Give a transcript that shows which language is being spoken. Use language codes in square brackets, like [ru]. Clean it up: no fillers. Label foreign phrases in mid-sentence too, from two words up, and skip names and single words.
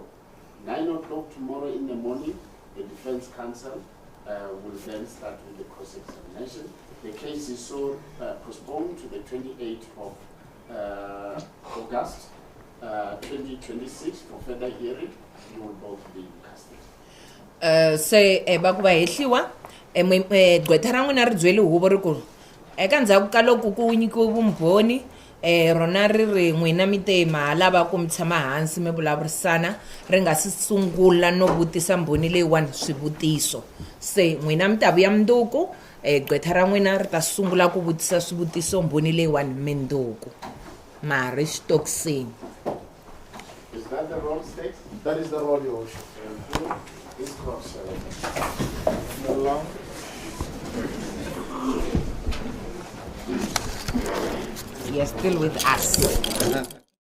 [en] 9 o'clock tomorrow in the morning, the defense counsel will then start with the cross-examination. The case is so postponed to the 28th of August 2026 for further hearing. You will both be in custody. [ts] Se ba ku va hehliwa gqwetha ra n'wina ri byele huvo ri ku eka ndzhaku ka loko ku nyikiwe vumbhoni rona ri ri n'wina mi te ma lava ku mi tshama hansi mi vulavurisana ri nga si sungula no vutisa mbhoni leyiwani swivutiso se n'wina mi ta vuya mundzuku gqwetha ra n'wina ri ta sungula ku vutisa swivutiso mbhoni leyiwani mindzuku mari xitokisini. [en] Is that the wrong state? That is the role, Your Worship. This court shall You're still with us.